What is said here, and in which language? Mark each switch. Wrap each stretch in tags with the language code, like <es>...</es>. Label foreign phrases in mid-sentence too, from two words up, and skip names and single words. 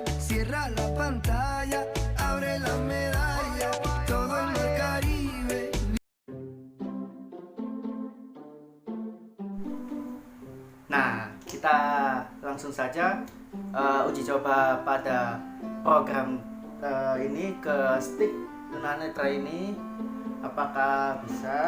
<es>Cierra la pantalla, abre la medalla. Todo en el Caribe.</es> <id>Nah, kita langsung saja uji coba pada program ini ke stick tunanetra ini, apakah bisa.</id>